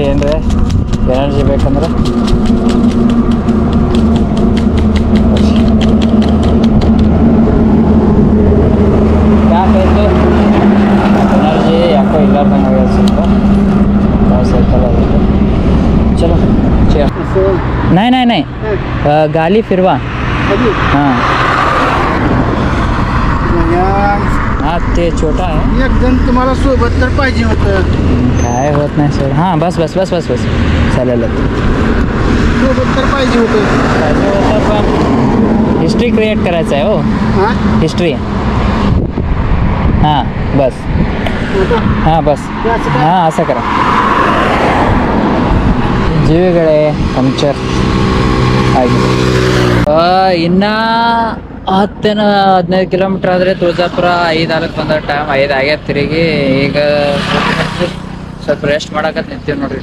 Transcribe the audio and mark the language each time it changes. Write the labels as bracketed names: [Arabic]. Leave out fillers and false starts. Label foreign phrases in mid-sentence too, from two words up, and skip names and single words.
[Kannada] ಏನ್ರಿ ಎನರ್ಜಿ ಬೇಕಂದ್ರೆ ಯಾಕಾಯ್ತು ಎನರ್ಜಿ ಯಾಕೋ ಇಲ್ಲಾರ್ದಂಗೆ ಆಗ್ಯದ ಸ್ವಲ್ಪ. ಸೈಕಲ್ ಆಗುತ್ತೆ. ಚಲೋ [Marathi] नाही गाली फिरवा. हां हा ते छोटा आहे. एक जण तुम्हाला सोबत तर पाहिजे होतं. काय होत नाही सर. हां बस चालेल. सोबत तर पाहिजे होतं. पण हिस्ट्री क्रिएट करायचं आहे. हो हिस्ट्री. हां बस. हां असं करा. [Kannada] ಜೀವಿಗಳೇ ಪಂಕ್ಚರ್ ಆಗಿದೆ. ಇನ್ನ 10-15 ಕಿಲೋಮೀಟರ್ ಆದರೆ ತುಳಜಾಪುರ. 5-4 ಬಂದ ಟೈಮ್ 5 ಆಗ್ಯದ ತಿರುಗಿ. ಈಗ ಸ್ವಲ್ಪ ರೆಸ್ಟ್ ಮಾಡಕತ್ ನಿಂತೀವಿ ನೋಡ್ರಿ.